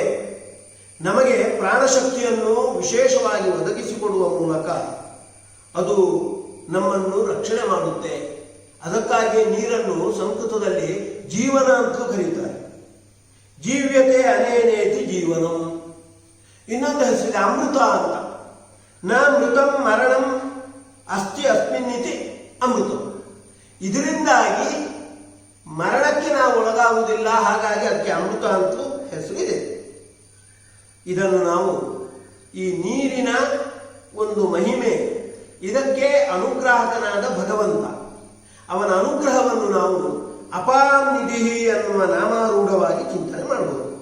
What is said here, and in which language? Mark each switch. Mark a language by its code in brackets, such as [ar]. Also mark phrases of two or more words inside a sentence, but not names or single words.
[kn] ನಮಗೆ ಪ್ರಾಣಶಕ್ತಿಯನ್ನು ವಿಶೇಷವಾಗಿ ಒದಗಿಸಿಕೊಡುವ ಮೂಲಕ ಅದು ನಮ್ಮನ್ನು ರಕ್ಷಣೆ ಮಾಡುತ್ತೆ. ಅದಕ್ಕಾಗಿ ನೀರನ್ನು ಸಂಸ್ಕೃತದಲ್ಲಿ ಜೀವನ ಅಂತ ಕರೀತಾರೆ. [sa] ಜೀವ್ಯತೆ ಅನೇನೇತಿ ಜೀವನಂ. [kn] ಇನ್ನೊಂದು ಹೆಸರಿದೆ ಅಮೃತ ಅಂತ. [sa] ನ ಮೃತಂ ಮರಣಂ ಅಸ್ತಿ ಅಸ್ಮಿನ್ನಿತಿ ಅಮೃತಂ. [kn] ಇದರಿಂದಾಗಿ ಮರಣಕ್ಕೆ ನಾವು ಒಳಗಾಗುವುದಿಲ್ಲ, ಹಾಗಾಗಿ ಅದಕ್ಕೆ ಅಮೃತ ಅಂತಲೂ ಹೆಸರಿದೆ. ಇದನ್ನು ನಾವು ಈ ನೀರಿನ ಒಂದು ಮಹಿಮೆ, ಇದಕ್ಕೆ ಅನುಗ್ರಾಹಕನಾದ ಭಗವಂತ, ಅವನ ಅನುಗ್ರಹವನ್ನು ನಾವು [sa] ಅಪಾಂ ನಿಧಿ [kn] ಅನ್ನುವ ನಾಮಾರೂಢವಾಗಿ ಚಿಂತನೆ ಮಾಡಬಹುದು.